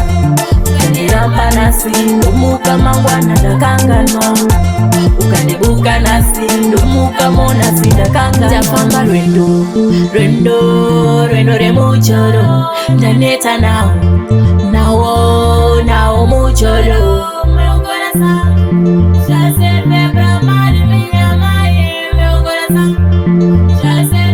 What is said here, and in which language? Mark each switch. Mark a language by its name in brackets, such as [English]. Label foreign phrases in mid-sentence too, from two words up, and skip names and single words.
[Shona] Ukandiramba nasi ndomuka mangwana ndakanganwa. Ukandibuka nasi ndomuka mona sindakanganwa. Ndafamba rwendo remucholo ndaneta nawo mucholo. [Portuguese] Meu coração já serve pra amar minha mãe. Meu coração já serve